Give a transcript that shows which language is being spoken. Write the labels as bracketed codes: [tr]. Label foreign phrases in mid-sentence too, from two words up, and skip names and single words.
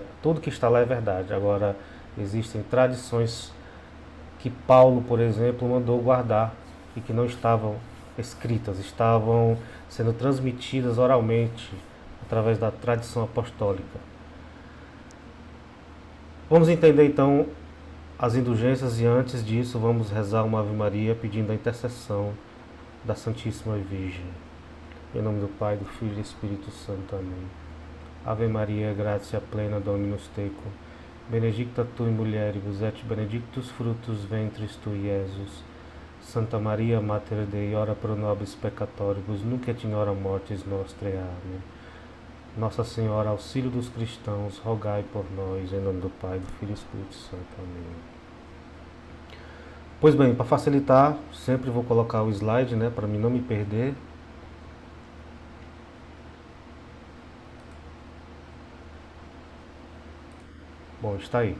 [pt] Tudo que está lá é verdade. Agora, existem tradições que Paulo, por exemplo, mandou guardar e que não estavam escritas, estavam sendo transmitidas oralmente através da tradição apostólica. Vamos entender então as indulgências e antes disso vamos rezar uma Ave Maria pedindo a intercessão da Santíssima Virgem. Em nome do Pai, do Filho e do Espírito Santo. Amém. [la] Ave Maria, gratia plena, Dominus tecum, benedicta tu in mulieribus et benedictus fructus ventris tui, Iesus. Santa Maria, Mater Dei, ora pro nobis peccatoribus, nunc et in hora mortis nostrae. [pt] Amém. Nossa Senhora, auxílio dos cristãos, rogai por nós, em nome do Pai, do Filho e do Espírito Santo. Amém. Pois bem, para facilitar, sempre vou colocar o slide, né, para mim não me perder. Bom, está aí.